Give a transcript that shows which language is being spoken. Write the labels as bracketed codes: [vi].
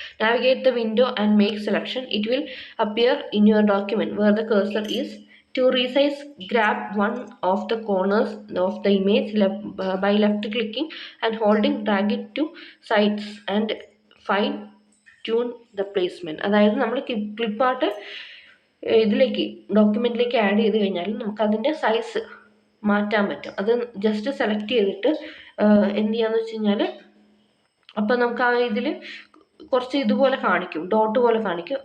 [en] Navigate the window and make selection. It will appear in your document where the cursor is. To resize, grab one of the corners of the image by left clicking and holding, drag it to sides and fine tune the placement. [ml] അതായത് നമ്മൾ clip art ഇതിലേക്ക് ഡോക്യുമെൻറ്റിലേക്ക് add ചെയ്ത് കഴിഞ്ഞാൽ നമുക്ക് അതിൻ്റെ size മാറ്റാൻ പറ്റും. അത് ജസ്റ്റ് സെലക്ട് ചെയ്തിട്ട് എന്ത് ചെയ്യാന്ന് വെച്ച് കഴിഞ്ഞാൽ അപ്പോൾ നമുക്ക് ആ ഇതിൽ കുറച്ച് ഇതുപോലെ കാണിക്കും, ഡോട്ട് പോലെ കാണിക്കും.